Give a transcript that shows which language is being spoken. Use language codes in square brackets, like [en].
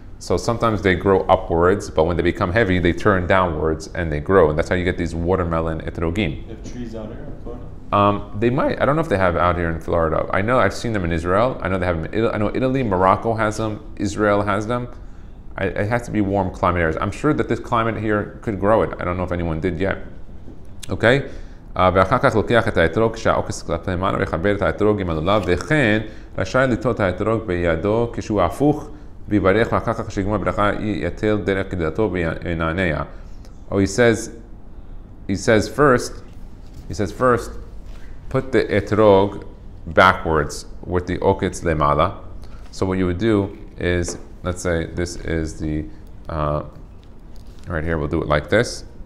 [en] So sometimes they grow upwards, but when they become heavy, they turn downwards and they grow, and that's how you get these watermelon etrogim. They have trees out here in Florida? They might. I don't know if they have out here in Florida. I know I've seen them in Israel. I know they have them in I know Italy, Morocco has them. Israel has them. It has to be warm climate areas. I'm sure that this climate here could grow it. I don't know if anyone did yet. Okay? [he] ואחר כך לוקח את האתרוג כשהעוקץ כלפי מעלה ויחבר את האתרוג עם הלולב, וכן רשאי לטול את האתרוג בידו כשהוא הפוך ויברך, ואחר כך כשיגמר ברכה יטל דרך כדלתו וינענע. [en] Oh, he says first, put the etrog backwards with the oketz lemala. So what you would do is, let's say this is the, right here, we'll do it like this.